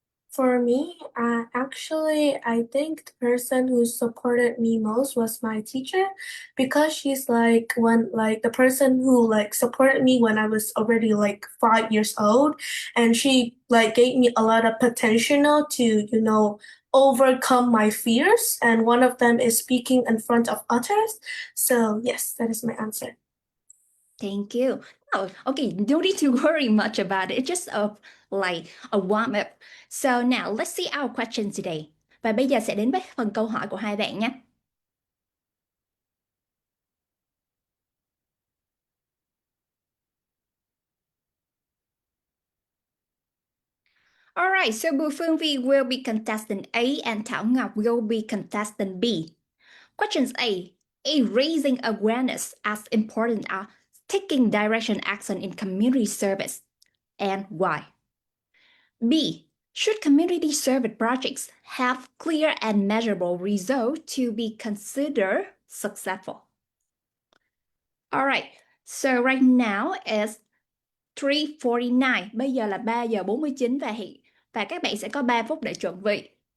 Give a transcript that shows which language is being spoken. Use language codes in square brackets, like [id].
[en] For me, actually, I think the person who supported me most was my teacher because she's the person who supported me when I was already 5 years old, and she gave me a lot of potential to overcome my fears, and one of them is speaking in front of others. So yes, that is my answer. Thank you. Oh, okay, no need to worry much about it. It's just a warm up. So now let's see our questions today. [vi] Và bây giờ sẽ đến với phần câu hỏi của hai bạn nhé. [en] Alright, so Bùi Phương Vi will be contestant A and Thảo Ngọc will be contestant B. Questions A. Raising awareness as important as taking direction action in community service, and why? B. Should community service projects have clear and measurable results to be considered successful? All right, so right now is 3:49. [vi] Bây giờ là 3 giờ 49 và các bạn sẽ có 3 phút để chuẩn bị.